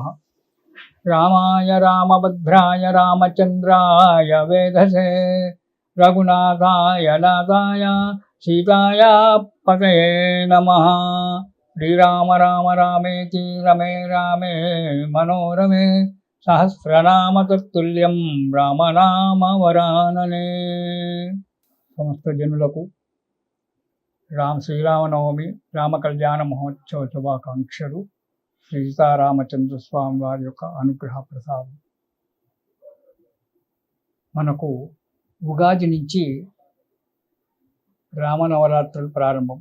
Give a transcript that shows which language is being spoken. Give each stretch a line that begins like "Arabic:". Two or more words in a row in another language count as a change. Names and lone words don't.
Sanskrit: रामाय रामभद्राय रामचन्द्राय वेधसे रघुनाथाय नाथाय सीताय पतये नमः। श्रीराम राम रामेति रमे रामे मनोरमे सहस्रनाम तत्तुल्यं रामनाम वरानने।
Telugu: समस्त जनुలకు శ్రీరామనవమి రామ కళ్యాణ మహోత్సవ శుభాకాంక్షలు. సీతారామచంద్ర స్వామి వారి యొక్క అనుగ్రహ ప్రసాదం. మనకు ఉగాది నుంచి రామనవరాత్రులు ప్రారంభం.